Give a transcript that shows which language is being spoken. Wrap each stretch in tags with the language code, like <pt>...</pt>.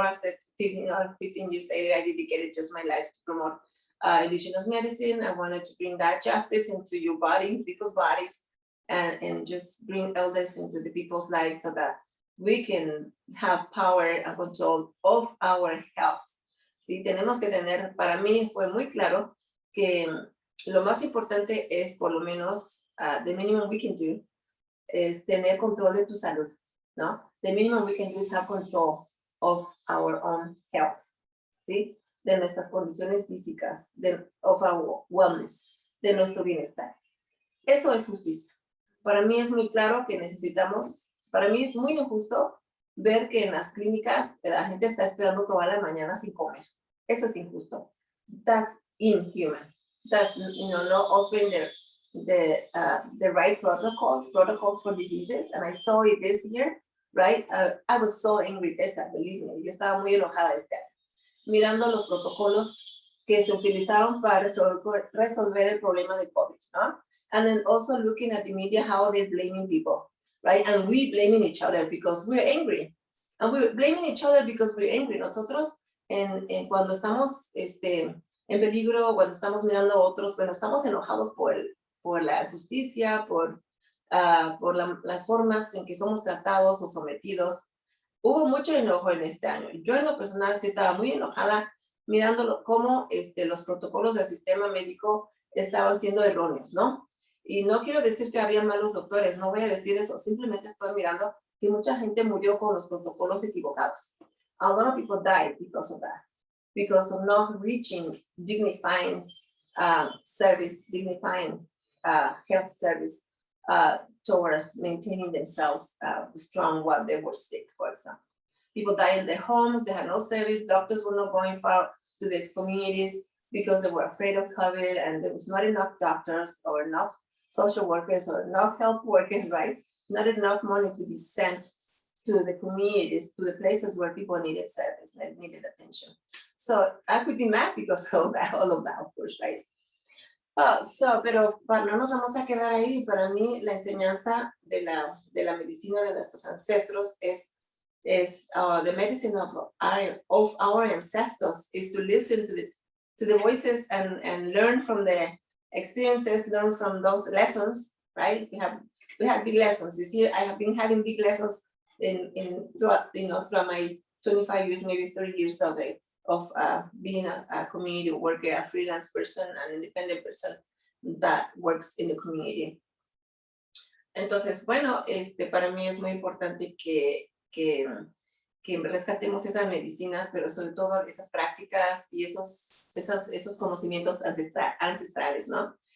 <en>After 15 years later, I dedicated just my life to promote indigenous medicine. I wanted to bring that justice into your body, people's bodies, and just bring elders into the people's lives so that we can have power and control of our health.</en> <es>Sí, tenemos que tener, para mí fue muy claro que lo más importante es, por lo menos,</es> <en>the minimum we can do</en> <es>es tener control de tu salud, ¿no?</es> <en>The minimum we can do is have control of our own health, ¿sí?</en> <es>De nuestras condiciones físicas,</es> <en>of our wellness,</en> <es>de nuestro bienestar. Eso es justicia. Para mí es muy claro que necesitamos, para mí es muy injusto ver que en las clínicas la gente está esperando toda la mañana sin comer. Eso es injusto.</es> <en>That's inhuman. That's, you know, not offering the right protocols for diseases, and I saw it this year, right? I was so angry, Tessa, believe me,</en> <es>yo estaba muy enojada este año, mirando los protocolos que se utilizaron para resolver el problema de COVID, ¿no?</es> <en>And then also looking at the media, how they're blaming people, right? And we blaming each other because we're angry. And we're blaming each other because we're angry.</en> <es>Nosotros, cuando estamos en peligro, cuando estamos mirando a otros, bueno, estamos enojados por la justicia, por las formas en que somos tratados o sometidos. Hubo mucho enojo en este año. Yo en lo personal sí estaba muy enojada mirando cómo los protocolos del sistema médico estaban siendo erróneos, ¿no? Y no quiero decir que había malos doctores, no voy a decir eso, simplemente estoy mirando que mucha gente murió con los protocolos equivocados.</es> <en>A lot of people died because of that, because of not reaching dignifying service, dignifying health service towards maintaining themselves strong while they were sick, for example. People died in their homes, they had no service, doctors were not going far to the communities because they were afraid of COVID, and there was not enough doctors or enough social workers or enough health workers, right? Not enough money to be sent to the communities, to the places where people needed service, needed attention. So I could be mad because of that, all of that, of course, right?</en> <es>Pero no nos vamos a quedar ahí. Para mí, la enseñanza de la medicina de nuestros ancestros es</es> <en>the medicine of our ancestors is to listen to the voices and learn from the experiences, learn from those lessons, right? We have big lessons this year. I have been having big lessons throughout my 25 years, maybe 30 years of being a community worker, a freelance person, an independent person that works in the community.</en> <es>Entonces, bueno, para mí es muy importante que rescatemos esas medicinas, pero sobre todo esas prácticas y esos conocimientos ancestrales, ¿no?</es>